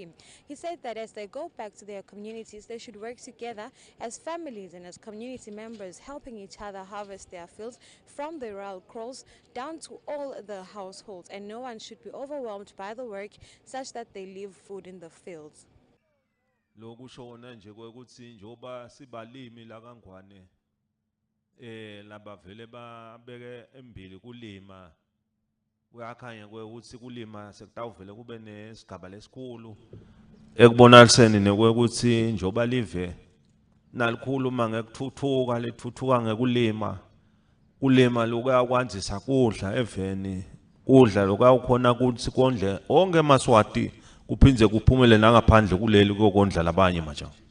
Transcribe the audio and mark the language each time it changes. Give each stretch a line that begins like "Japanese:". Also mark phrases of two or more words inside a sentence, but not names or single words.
English: He said that as they go back to their communities, they should work together as families and as community members, helping each other harvest their fields from the rural crows down to all the households, and no one should be overwhelmed by the work such that they leave food in the fields.
Swati: Lokushona nje kwekuthi njoba sibalimi la kaNgwane labavele babeke embili kulima kuyakhanya kwekuthi kulima sekutawuvele kube nesigaba lesikhulu ekubonaliseni nekwekuthi njoba live nalikhuluma ngekuthuthuka lethuthuka ngekulima lokuyakwanzisa kudla eveni kudla lokuyawukhona ukuthi kondle onke eMaswati kuphindze kuphumele nangaphandle kuleli kokondla labanye maja.